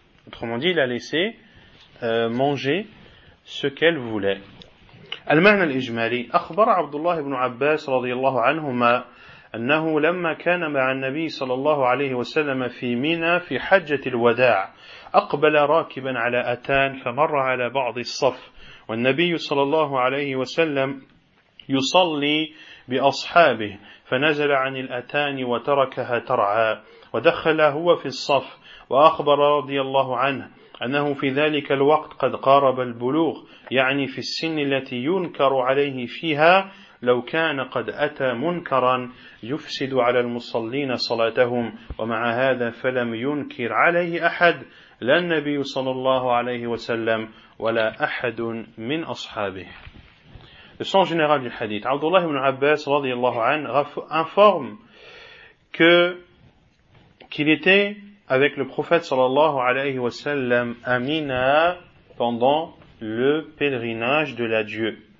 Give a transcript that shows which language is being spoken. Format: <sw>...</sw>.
<fr>Autrement dit, il a laissé manger ce qu'elle voulait.</fr> <ar>المعنى الإجمالي أخبر عبد الله بن عباس رضي الله عنهما أنه لما كان مع النبي صلى الله عليه وسلم في منى في حجة الوداع أقبل راكبا على أتان فمر على بعض الصف والنبي صلى الله عليه وسلم يصلي بأصحابه فنزل عن الأتان وتركها ترعى ودخل هو في الصف وأخبر رضي الله عنه أنه في ذلك الوقت قد قارب البلوغ يعني في السن التي ينكر عليه فيها لو كان قد أتى منكرا يفسد على المصلين صلاتهم ومع هذا فلم ينكر عليه أحد لا النبي صلى الله عليه وسلم ولا أحد من أصحابه.</ar> <fr>Le sens général du hadith. Abdullah ibn Abbas, radiallahu anhu, informe qu'il était avec le prophète, sallallahu alayhi wa sallam, à Mina pendant le pèlerinage de l'adieu.</fr>